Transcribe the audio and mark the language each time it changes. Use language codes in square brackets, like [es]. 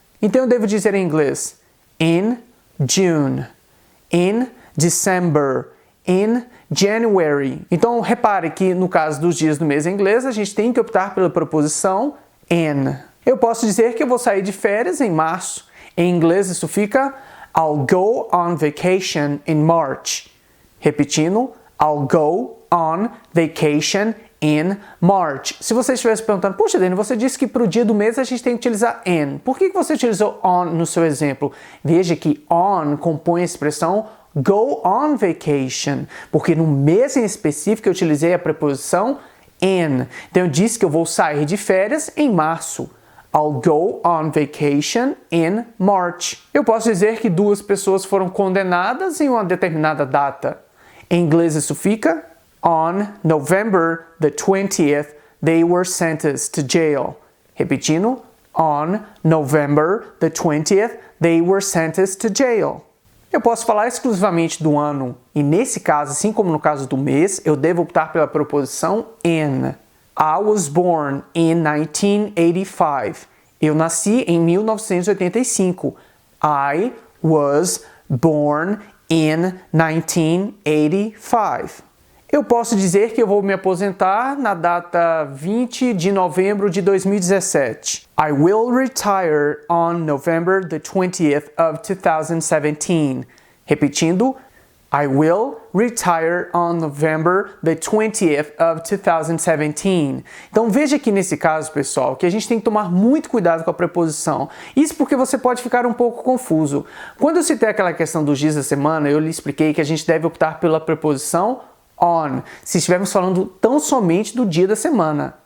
[pt] Então eu devo dizer em inglês [en] in June, in December, in January. [pt] Então, repare que no caso dos dias do mês em inglês, a gente tem que optar pela preposição in. Eu posso dizer que eu vou sair de férias em março. Em inglês isso fica [en] I'll go on vacation in March. [pt] Repetindo, [en] I'll go on vacation in March. [pt] Se você estivesse perguntando, poxa, Dani, você disse que para o dia do mês a gente tem que utilizar in. Por que você utilizou on no seu exemplo? Veja que on compõe a expressão go on vacation, porque no mês em específico eu utilizei a preposição in. Então eu disse que eu vou sair de férias em março. [en] I'll go on vacation in March. [pt] Eu posso dizer que duas pessoas foram condenadas em uma determinada data. Em inglês isso fica [en] on November the 20th, they were sentenced to jail. [pt] Repetindo, [en] on November the 20th, they were sentenced to jail. [pt] Eu posso falar exclusivamente do ano, e nesse caso, assim como no caso do mês, eu devo optar pela preposição in. [en] I was born in 1985. [pt] Eu nasci em 1985. [en] I was born in 1985. [pt] Eu posso dizer que eu vou me aposentar na data 20 de novembro de 2017. [en] I will retire on November the 20th of 2017. [pt] Repetindo, [en] I will retire on November the 20th of 2017. [pt] Então veja aqui nesse caso, pessoal, que a gente tem que tomar muito cuidado com a preposição. Isso porque você pode ficar um pouco confuso. Quando eu citei aquela questão dos dias da semana, eu lhe expliquei que a gente deve optar pela preposição on, se estivermos falando tão somente do dia da semana.